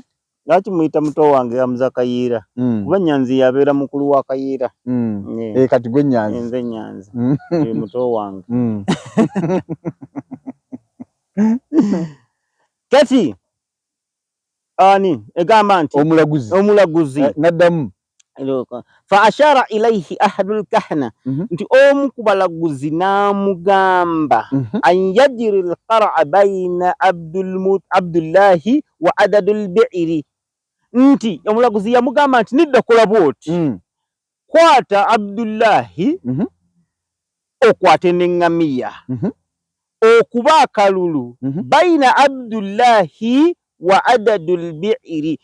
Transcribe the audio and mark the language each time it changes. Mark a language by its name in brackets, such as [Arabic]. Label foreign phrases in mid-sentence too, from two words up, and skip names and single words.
[Ganda] Lwaki muyita muto wange Hamza Kayiira? Kuba Nyanzi yabeera mukulu wa Kayiira. Kati gwe Nyanzi. Nze Nyanzi. Muto wange. Kati ani egamba nti omulaguzi naddamu [Arabic] فأشار إليه أحد الكهنة [Ganda] nti omu ku balaguzi n'amugamba [Arabic] أن يجري القرعة بين عبد الله وعدد البعير. [Ganda] Nti omulaguzi yamugamba nti nidda kola bwoti kwata Abdullahi okwate n'eŋŋamiya okuba akalulu [Arabic] بين عبد الله وعدد البعير.